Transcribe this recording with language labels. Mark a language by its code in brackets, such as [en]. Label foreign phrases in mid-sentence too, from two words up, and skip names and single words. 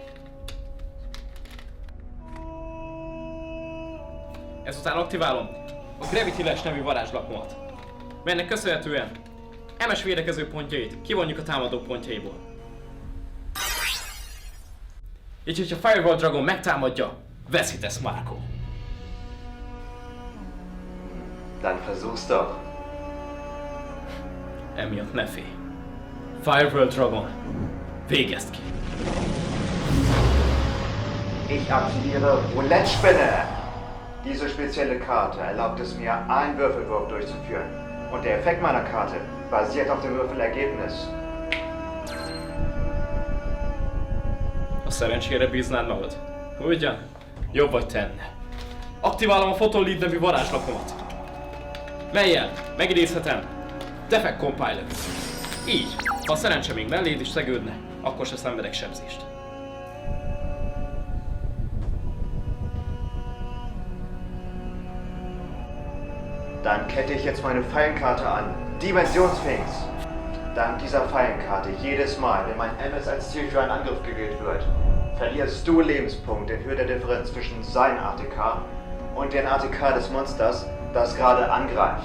[hu] Ezután aktiválom a Gravity Lash nevű varázslapomat, melynek köszönhetően MS védekező pontjait kivonjuk a támadó pontjaiból. Így, hogyha Firewall Dragon megtámadja, veszítesz, Marco. [de] Dann versuch's doch. [hu] Emiatt ne félj. Firewall Dragon, végezd ki. [de] Ich aktiviere Roulette-Spinne. Diese spezielle Karte erlaubt es mir, einen Würfelwurf durchzuführen. Und der Effekt meiner Karte basiert auf dem Würfelergebnis. [hu] A szerencsére bíznád magad. Ugyan? Jobb vagy tenne. Aktiválom a Photon Lead nevű varázslapomat, mellyel megidézhetem Defect Compiler. Így, ha a szerencse még melléd is szegődne, akkor se szenvedek sebzést. [de] Dann kette ich jetzt meine Fallenkarte an. Dimensionssphinx. Dank dieser Fallenkarte jedes Mal, wenn mein MS als Ziel für einen Angriff gewählt wird, verlierst du Lebenspunkte in Höhe der Differenz zwischen seinem ATK und dem ATK des Monsters, das gerade angreift.